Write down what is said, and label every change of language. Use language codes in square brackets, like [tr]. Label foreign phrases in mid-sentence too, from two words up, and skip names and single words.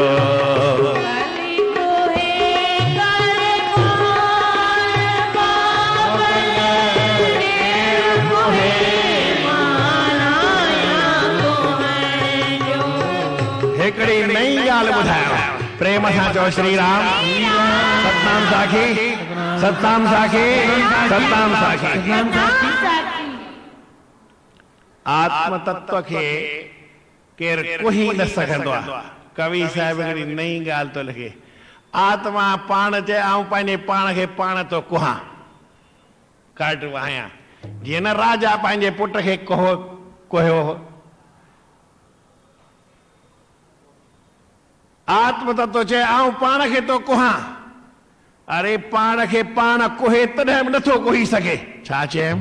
[sd] भली कोहे करे पाण बाबल केर कोहे माना कुहण जो। हिकिड़ी नई ॻाल्हि ॿुधायो, प्रेम सां चओ श्री राम। सतनाम साखी। सताम साखी सताम साखी सतनाम साखी आत्म तत्व के केर कोई न सकंदो आहे। कवि साहिब हिकिड़ी नई ॻाल्हि थो लिखे, आत्मा पाण चए आऊं पंहिंजे पाण खे पाण तो कुहां कट वाहियां, जीअं न राजा पंहिंजे पुट खे कुहियो हो। आत्म तत्व चए आऊं पाण खे तो कुहां, अरे पाण खे पाण कुहे तॾहिं बि नथो कुही सघे, छा चयमि?